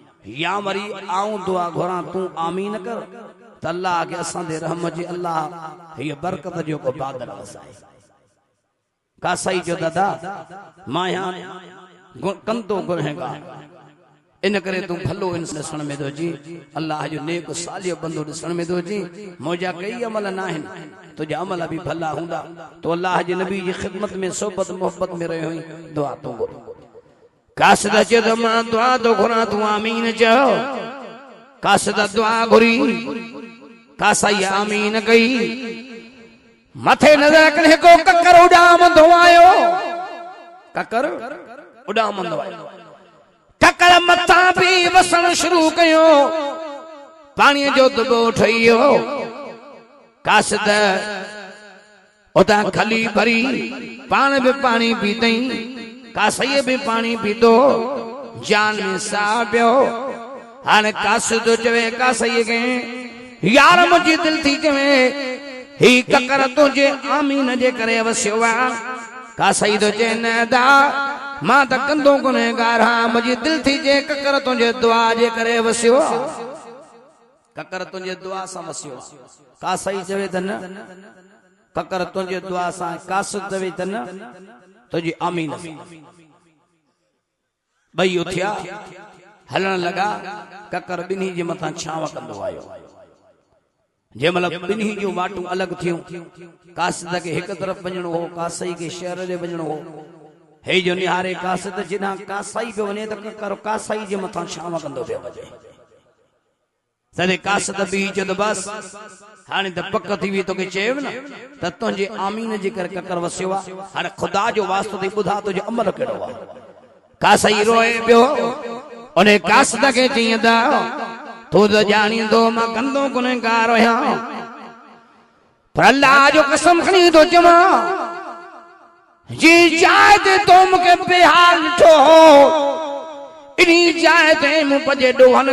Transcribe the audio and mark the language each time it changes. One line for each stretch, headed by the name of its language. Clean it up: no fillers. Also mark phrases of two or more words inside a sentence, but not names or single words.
Sindhi: या मरी आऊं दुआ घुरा तू आमीन कर त अल्लाह के असां दे रहम जी अल्लाह ये बरकत जो को बादल वसाए का सही जो दादा मां यहां कंदो गुरहेगा इन करे तू भलो इंसान ॾिसण में थो जी अल्लाह जो नेक सालियो बंदो ॾिसण में थो जी मुंहिंजा कई अमल न आहिनि तुंहिंजा अमल बि भला हूंदा तो अल्लाह जे नबी जी ख़िदमत में सोबत मोहब्बत में रहियो हुई दुआ तू घुर कासिदा चयो त मां दुआ थो घुरां तू आमीन चयो कासिदा दुआ घुरी कासाई आमीन कई मथे नजर करे को ककर उडामंदो आयो ककर उडामंदो आयो ककर मथा भी वसण शुरू कयो पानी जो दबो ठहियो कासिद उता खली भरी पान भी पानी पीतई कासई भी पानी पीतो जान में साह पियो हाणे कासिद चवे कासई के यार मुझी दिल थी चवे ही ककर तुझे आमीन जे करे वसियो आ कासई तो चे न दा मां त कंदो गुनहगार हां मुझी दिल थी जे ककर तुझे दुआ जे करे वसियो ककर तुझे दुआ सां वसियो कासई चवे त न ककर तुझे दुआ सां कासिद चवे त न तुझी आमीन भई उथिया हलण लगा ककर बिन्ही जे मथा छाव कंदो आयो जे मतलब बिन्ही जो वाटू अलग थियूं कासिद के एक तरफ वञणो हो कासई के शहर जे वञणो हो हे जो निहारे कासिद जिना कासाई पे वने त ककर कासाई जे मथा छाव कंदो पियो वञे सने कासिद बि जद बस हाणे त पक थी वी तोखे चयो न त तुंहिंजे आमीन जे करे ककर वसियो आहे हाणे ख़ुदा जो वास्तो थी ॿुधा तुंहिंजो अमल कहिड़ो आहे कासई रोए पियो उन कासिद खे चईं त तू तो जानींदो मां कंदो गुनहगार आहियां पर अल्लाह जो कसम खणी तो चवां जी जाए ते तो मूंखे बेहाल ॾिठो इन्ही जाए ते मूं पंहिंजे ॾोहनि